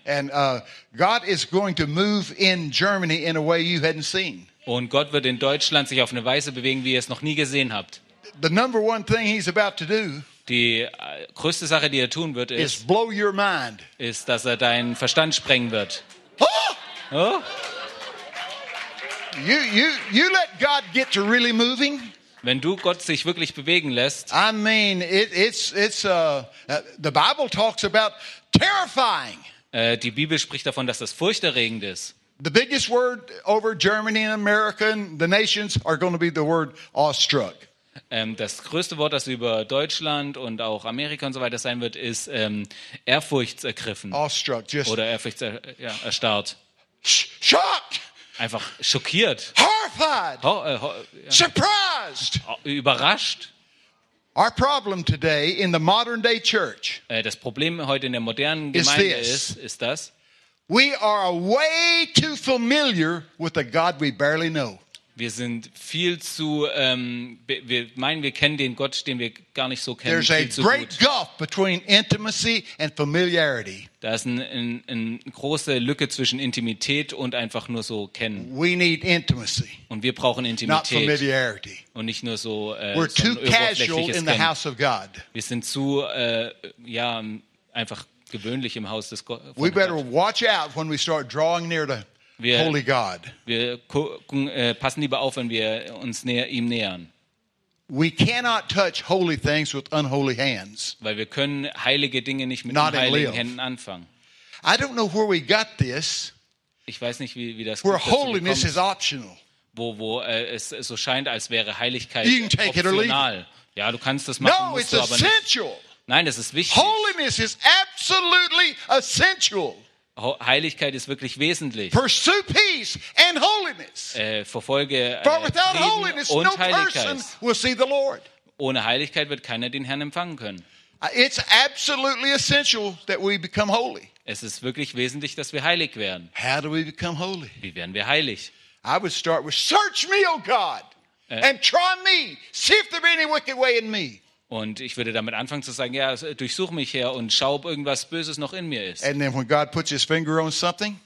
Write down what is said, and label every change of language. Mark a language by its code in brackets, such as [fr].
[en] And God is going to move in Germany in a way you hadn't seen. [de] Und Gott wird in Deutschland sich auf eine Weise bewegen, wie ihr es noch nie gesehen habt. [en] The number one thing he's about to do. [de] Die größte Sache, die er tun wird, ist [en] blow your mind. [de] Ist, dass er deinen Verstand sprengen wird. Oh! Oh? [en] You let God get to really moving. [de] Wenn du Gott sich wirklich bewegen lässt. [en] I mean, the Bible talks about terrifying. [de] Die Bibel spricht davon, dass das furchterregend ist. [en] The biggest word over Germany and America and the nations are going to be the word awestruck. [de] Das größte Wort, das über Deutschland und auch Amerika und so weiter sein wird, ist ehrfurchtsergriffen. [en] Awestruck, [de] oder erstarrt. [en] Shocked. [de] Einfach schockiert. [en] Horrified. Surprised. [de] Überrascht. [en] Our problem today in the modern day church. [de] Das Problem heute in der modernen Gemeinde ist das. [en] We are way too familiar with a God we barely know. [de] Wir sind viel zu, wir meinen, wir kennen den Gott, den wir gar nicht so kennen. [en] There's a great gulf between intimacy and familiarity. [de] Da ist eine große Lücke zwischen Intimität und einfach nur so kennen. [en] We need intimacy, [de] und wir brauchen Intimität, [en] not familiarity. [de] Und nicht nur so [en] we're too casual in the house of God. [de] Wir sind zu einfach gewöhnlich im Haus des Gottes. [en] We better watch out when we start drawing near to Holy God. [de] Wir gucken, passen lieber auf, wenn wir uns näher ihm nähern. [en] We cannot touch holy things with unholy hands. [de] Weil wir können heilige Dinge nicht mit unheiligen Händen anfangen. [en] I don't know where we got this. [de] Ich weiß nicht, wie das kommt. [en] Holiness is optional. [de] Wo es so scheint, als wäre Heiligkeit optional. Ja, du kannst das machen, musst du aber nicht. [en] No, it's essential. [de] Nein, das ist wichtig. [en] Holiness is absolutely essential. [de] Heiligkeit ist wirklich wesentlich. [en] Pursue peace and holiness. [de] Verfolge Frieden und Heiligkeit. [en] No will see the Lord. [de] Ohne Heiligkeit wird keiner den Herrn empfangen können. [en] It's absolutely essential that we become holy. [de] Es ist wirklich wesentlich, dass wir heilig werden. [en] How do we become holy? [de] Wie werden wir heilig? [en] I would start with search me, O God, and try me, see if there be any wicked way in me. [de] Und ich würde damit anfangen zu sagen, ja, durchsuch mich her und schau, ob irgendwas Böses noch in mir ist. [en] And then when God puts his finger on something,